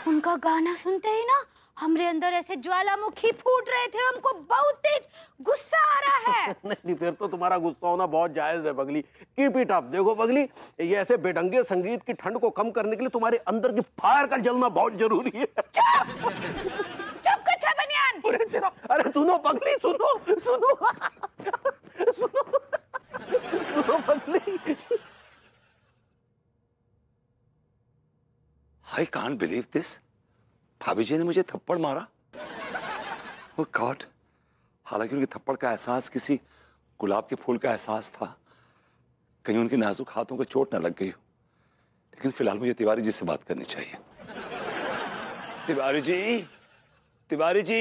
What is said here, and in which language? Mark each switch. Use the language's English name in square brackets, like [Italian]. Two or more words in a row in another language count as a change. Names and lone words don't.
[Hindi] उनका गाना सुनते ही ना हमरे अंदर ऐसे ज्वालामुखी फूट रहे थे। हमको बहुत तेज गुस्सा आ रहा है। नहीं, फिर तो तुम्हारा गुस्सा होना बहुत जायज है पगली। [English] keep it up. [Hindi] देखो पगली, ये ऐसे बेढंगे संगीत की ठंड को कम करने के लिए तुम्हारे अंदर की फायर का जलना बहुत जरूरी है। चुप कच्चा बनियान। अरे सुनो पगली, सुनो सुनो सुनो सुनो पगली। [English] I can't believe this. [Hindi] भाभी जी ने मुझे थप्पड़ मारा। [English] Oh God! [Hindi] हालांकि उनके थप्पड़ का एहसास किसी गुलाब के फूल का एहसास था, कहीं उनके नाजुक हाथों को चोट न लग गई हो। लेकिन फिलहाल मुझे तिवारी जी से बात करनी चाहिए। तिवारी जी, तिवारी जी।